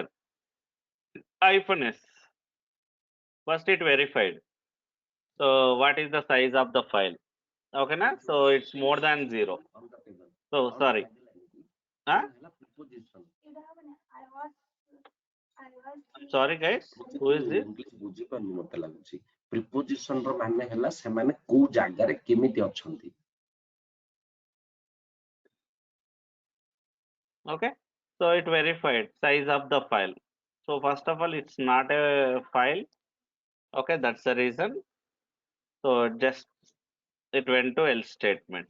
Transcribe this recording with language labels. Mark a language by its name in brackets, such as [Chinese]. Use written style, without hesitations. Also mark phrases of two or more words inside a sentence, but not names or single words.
[English] -s. First it verified. So what is the size of the file? Okay, na? So it's more than 0. So sorry. Huh? Sorry, guys. Who is this? [Odia] ବୁଝିପାରୁନି ମତେ ଲାଗୁଛି ପ୍ରିପୋଜିସନ ର ମାନେ ହେଲା ସେମାନେ କୋଉ ଜାଗାରେ କେମିତି ଅଛନ୍ତି. [English] Okay, so it verified size of the file. So first of all, it's not a file. Okay, that's the reason. So just it went to else statement.